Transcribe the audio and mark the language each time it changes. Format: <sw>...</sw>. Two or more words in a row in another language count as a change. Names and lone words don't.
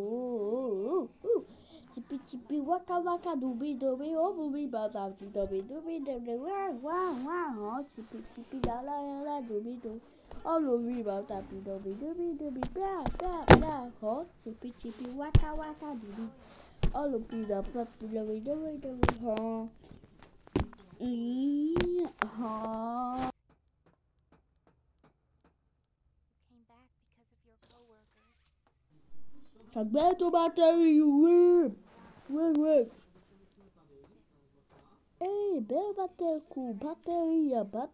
<sk>Cipi, waka, dubi, obubi, badavci, dubi, wah, cipi, dala, dubi, olubi, badavci, dubi, bra, ho, cipi, waka, dubi, olubi, badavci, dubi, ho. Tak ber tu batériu, work. Ej, ber baterku, batéria.</sk>